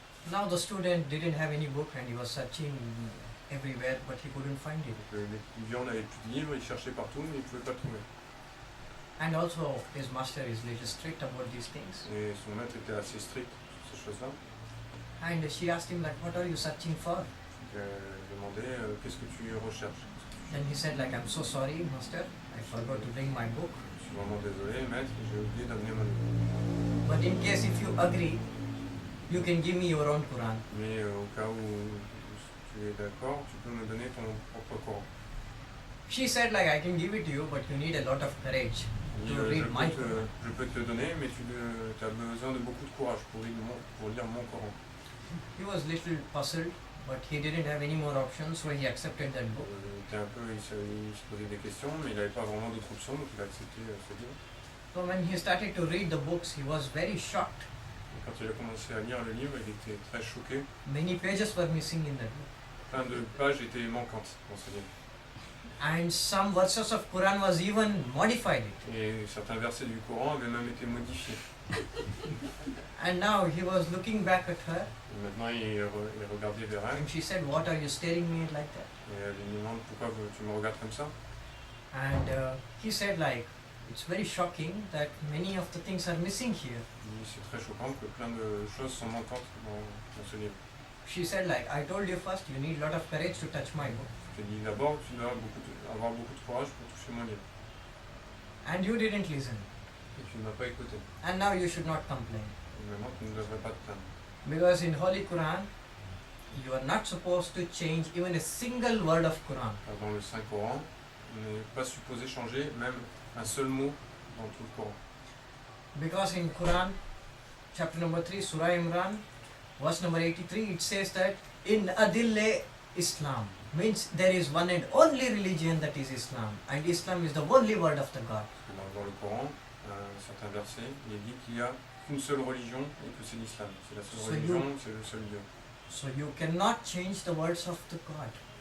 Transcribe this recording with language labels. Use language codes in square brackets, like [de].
[en] Now the student didn't have any book and he was searching everywhere but he couldn't find it. [fr] L'étudiant n'avait plus de livre, il cherchait partout, mais il ne pouvait pas trouver. [en] And also his master is little strict about these things. [fr] Et son maître était assez strict sur ces choses-là. [en] And she asked him like, what are you searching for? [fr] Donc, elle demandait qu'est-ce que tu recherches. [en] Then he said like, I'm so sorry master, I forgot to bring my book. [fr] Je suis vraiment désolé, maître, j'ai oublié d'amener mon livre. [en] But in case if you agree, you can give me your own Quran. [fr] Mais au cas où tu es d'accord, tu peux me donner ton propre Coran. [en] She said like, I can give it to you but you need a lot of courage [fr] Il dit, [en] to read my Quran. [fr] je peux te le donner, mais tu as besoin de beaucoup de courage pour lire mon Coran. [en] He was little puzzled but he didn't have any more options so he accepted that book. [fr] Il se posait des questions, mais il n'avait pas vraiment d'autres options, donc il a accepté ce livre. [en] So when he started to read the books, he was very shocked. [fr] Et quand il a commencé à lire le livre, il était très choqué. [en] Many pages were missing in that book. [fr] Plein de pages étaient manquantes dans ce livre. [en] And some verses of Quran was even modified it. [fr] Et certains versets du Coran avaient même été modifiés. [en] And now he was looking back at her [fr] Et maintenant, il regardait vers elle, [en] and she said, what are you staring me like that? [fr] et elle lui demande pourquoi tu me regardes comme ça. [en] And he said like, it's very shocking that many of the things are missing here. [fr] Il dit, c'est très choquant que plein de choses sont manquantes dans ce livre. [en] She said like, I told you first, you need a lot of courage to touch my book. [fr] Je te dis d'abord, tu dois avoir beaucoup de courage pour toucher mon livre. [en] And you didn't listen. [fr] Et tu ne m'as pas écouté. [en] And now you should not complain. [fr] Et maintenant, tu ne devrais pas te plaindre. [en] Because in Holy Quran, you are not supposed to change even a single word of Quran. [fr] Car dans le Saint-Coran, on n'est pas supposé changer même un seul mot dans tout le Coran. [en] Because in Quran, chapter number 3, Surah Imran, verse number 83, it says that in Adille Islam, means there is one and only religion, that is Islam, and Islam is the only word of the God. [fr] Dans le Coran, certains versets, il est dit qu'il n'y a qu'une seule religion et que c'est l'islam. C'est la seule religion, c'est le seul Dieu. [en] So you cannot change the words of the God.